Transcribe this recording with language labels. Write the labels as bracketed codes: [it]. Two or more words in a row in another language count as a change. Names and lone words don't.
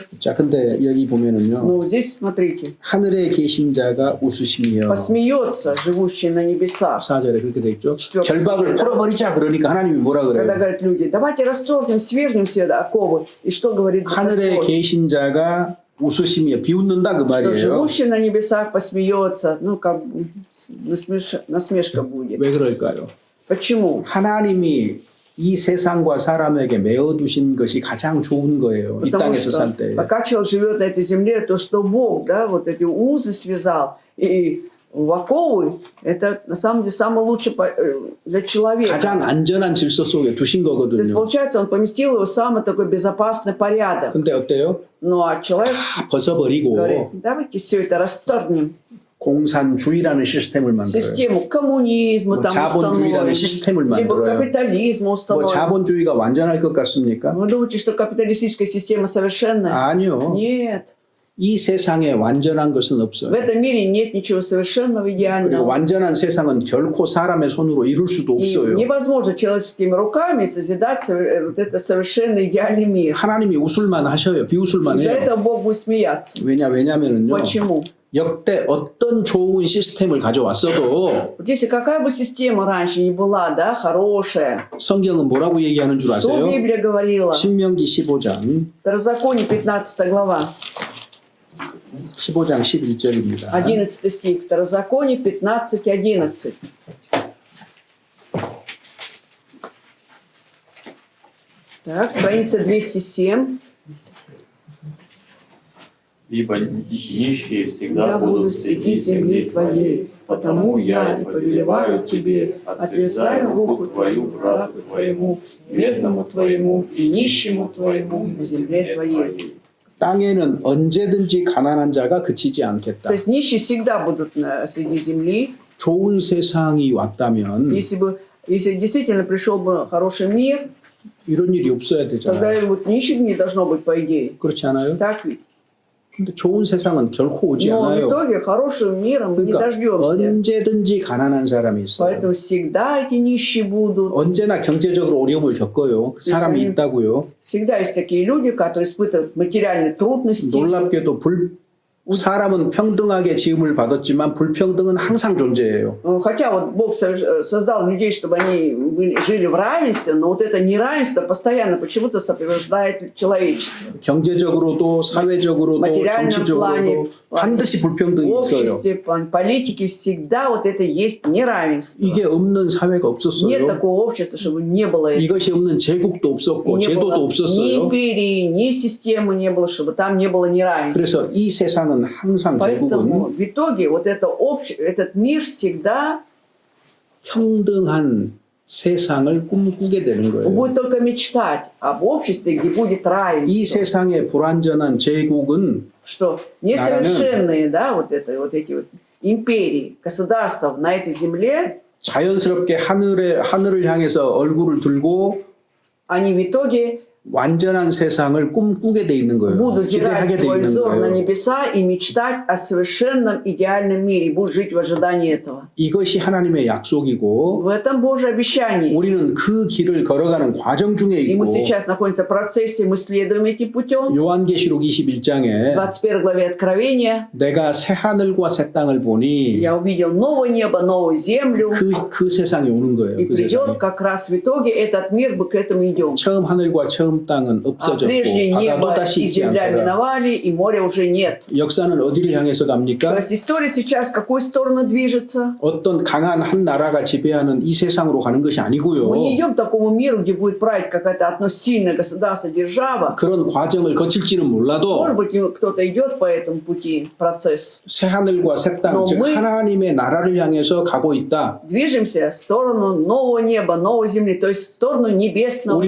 [ko] 자, 근데 여기 보면은요. [ru] Ну, здесь смотрите. [ko] 하늘에 계신 자가 웃으시며 [ru] Посмеется живущий на небесах. [ko] 4절에 그렇게 돼 있죠. [ru] четвертый [ko] 결박을 [ru] стих. [ko] 풀어버리자 그러니까 하나님이 뭐라 [ru] Когда [ko] 그래요? [ru] говорят люди, давайте расторгнем, свергнем все оковы. И что говорит [ko] 하늘에 [ru] Господь? [ko] 계신 자가 웃으시며 비웃는다 그 [ru] Что [ko] 말이에요. [ru] живущий на небесах посмеется, ну как бы насмешка будет. [ko] 왜 그럴까요? [ru] Почему? [ko] 하나님이 이 세상과 사람에게 메어두신 것이 가장 좋은 거예요. 이 [ru] Потому [ko] 땅에서 살 [ru] что [ko] 때. [ru] пока человек живет на этой земле, то, что Бог, да, вот эти узы связал и в оковы, это на самом деле самое лучшее для человека. [ko] 가장 안전한 질서 속에 두신 [ru] То есть, [ko] 거거든요. [ru] получается, он поместил его в самый такой безопасный порядок. [ko] 근데 어때요? [ru] Ну, а человек [ko] 벗어버리고 [ru] говорит, давайте все это расторгнем. [ko] 공산주의라는 시스템을 만들어요. [ru] Систему коммунизма [ko] 뭐 [ru] там [ko] 자본주의라는 [ru] установим, [ko] 시스템을 [ru] либо [ko] 만들어요. [ru] капитализма [ko] 뭐 [ru] установим. [ko] 자본주의가 완전할 것 같습니까? [ru] Вы думаете, что капиталистическая система совершенная? [ko] 아니요. [ru] Нет. [ko] 이 세상에 완전한 것은 [ru] В [ko] 없어요. [ru] этом мире нет ничего совершенного, [ko] 그리고 [ru] идеального. [ko] 완전한 세상은 결코 사람의 손으로 이룰 수도 [ru] И [ko] 없어요. [ru] невозможно человеческими руками созидать вот это совершенно идеальный мир. [ko] 하나님이 웃을만 하셔요. 비웃을만 [ru] Из-за [ko] 해요. [ru] этого Бог будет смеяться. [ko] 왜냐면은요. [ru] Почему? [ko] 역대 어떤 좋은 시스템을 가져왔어도 [ru] Вот если какая бы система раньше ни была, да, хорошая, [ko] 성경은 뭐라고 얘기하는 줄 [ru] что [ko] 아세요? [ru] Библия говорила? [ko] 신명기 15장 [ru] Второзаконие, 15 глава, [ko] 15장 11절입니다. [ru] 11 стих. Второзаконие, 15:11. Так, страница 207. Ибо нищие всегда Я буду будут среди земли твоей, потому я и повелеваю тебе, отвязай руку твою брату твоему, бедному твоему и нищему твоему на земле твоей. [ko] 땅에는 언제든지 가난한 자가 그치지 않겠다. [ru] То есть нищие всегда будут среди земли. [ko] 좋은 세상이 왔다면 [ru] Если действительно пришел бы хороший мир, [ko] 이런 일이 없어야 [ru] тогда [ko] 되잖아요. [ru] и вот нищих не должно быть, по идее. [ko] 그렇지 않아요? [ru] Так ведь? [ko] 근데 좋은 세상은 결코 오지 [ru] Но в [ko] 않아요. [ru] итоге хорошего мира мы не [ko] 그러니까 [ru] дождемся. [ko] 언제든지 가난한 사람이 있어요. [ru] Поэтому всегда эти нищие будут. [ko] 언제나 경제적으로 어려움을 겪어요. 그 사람이 세상에. 있다고요. [ru] Всегда есть такие люди, которые испытывают материальные трудности. [ko] 놀랍게도 사람은 평등하게 지음을 받았지만 불평등은 항상 존재해요. [ru] Хотя вот Бог создал людей, чтобы они жили в равенстве, но вот это неравенство постоянно почему-то сопровождает человечество. [ko] 경제적으로도 사회적으로도 [ru] материальном [ko] 정치적으로도 [ru] плане, [ko] 반드시 불평등이 [ru] В [ko] 있어요. [ru] обществе, в политике всегда вот это есть неравенство. [ko] 이게 없는 사회가 [ru] Нет [ko] 없었어요. [ru] такого общества, чтобы не было этого. [ko] 이것이 없는 제국도 [ru] И [ko] 없었고 [ru] не [ko] 제도도 [ru] было ни [ko] 없었어요. [ru] империи, ни системы не было, чтобы там не было неравенства. [ko] 그래서 이 세상은 항상 [ru] Поэтому [ko] 결국은 [ru] в итоге вот это этот мир всегда [ko] 평등한 세상을 꿈꾸게 되는 거예요. [ru] будет только мечтать об обществе, где будет [ko] 이 [ru] равенство. [ko] 세상의 불완전한 제국은 [ru] Что несовершенные, да, вот эти вот империи, государства на этой земле, [ko] 자연스럽게 하늘을 향해서 얼굴을 들고 [ru] они в итоге [ko] 완전한 세상을 꿈꾸게 돼 있는 거예요. [ru] будут [ko] 기대하게 [ru] зирать [ko] 돼 [ru] свой [ko] 있는 [ru] взор на [ko] 거예요. [ru] небеса и мечтать о совершенном идеальном мире, и будут жить в ожидании этого. [ko] 이것이 하나님의 약속이고 [ru] В этом Божье обещание. [ko] 우리는 그 길을 걸어가는 과정 중에 [ru] И [ko] 있고 [ru] мы сейчас находимся в процессе, мы следуем этим путем. [ko] 요한계시록 21장에 [ru] В 21 главе Откровения [ko] 내가 새 하늘과 새 땅을 보니 [ru] я увидел новое небо, новую землю. [ko] 그 세상이 오는 거예요. [ru] И [ko] 그 [ru] придет [ko] 세상이. [ru] как раз в итоге этот мир, мы к этому идем. [ko] 처음 하늘과 처음 땅은 [ru] А [ko] 없어졌고 [ru] прежде [ko] 바다도 [ru] небо [ko] 다시 [ru] и [ko] 있지 [ru] земля [ko] 않더라. [ru] миновали, и моря уже нет. [ko] 역사는 어디를 향해서 [ru] То [ko] 갑니까? [ru] есть история сейчас в какую сторону движется? [ko] 어떤 강한 한 나라가 지배하는 이 세상으로 가는 것이 아니고요. [ru] Мы не идем к такому миру, где будет править какая-то одно сильное государство, держава. [ko] 그런 과정을 거칠지는 몰라도 [ru] Может быть, кто-то идет по этому пути, процесс. [ko] 새 하늘과 새 땅, 즉 [ru] мы- [ko] 하나님의 나라를 향해서 가고 있다. [ru] Движемся в сторону нового неба, новой земли, то есть в сторону небесного царства.